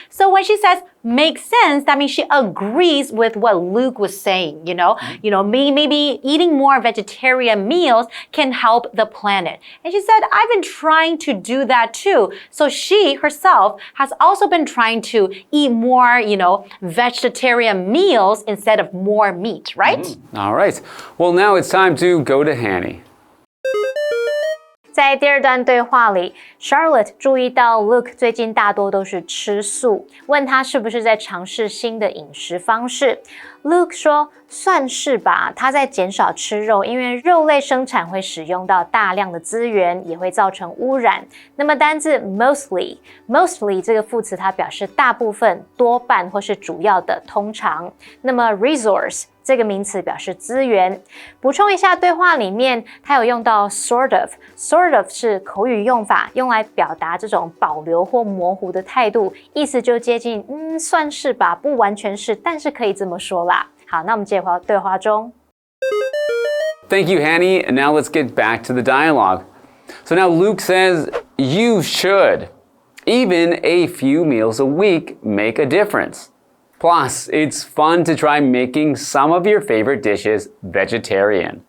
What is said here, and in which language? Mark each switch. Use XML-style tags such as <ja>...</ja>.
<en>So when she says makes sense, that means she agrees with what Luke was saying, maybe eating more vegetarian meals can help the planet. And she said, I've been trying to do that too. So she herself has also been trying to eat more, vegetarian meals instead of more meat, right? All right. Well, now it's time to go to Hanny.</en> <zh>在第二段对话里 ，Charlotte 注意到 Luke 最近大多都是吃素，问他是不是在尝试新的饮食方式。 Luke 说：“算是吧，他在减少吃肉，因为肉类生产会使用到大量的资源，也会造成污染。” 那么单字 mostly 这个副词它表示大部分、多半或是主要的、通常。那么 resource 这个名词表示资源。补充一下，对话里面它有用到 sort of 是口语用法，用来表达这种保留或模糊的态度，意思就接近算是吧，不完全是，但是可以这么说啦。好，那我们接回到对话中。</zh> <en>Thank you, Hanny. And now let's get back to the dialogue. So now Luke says, you should. Even a few meals a week make a difference. Plus, it's fun to try making some of your favorite dishes vegetarian.</en>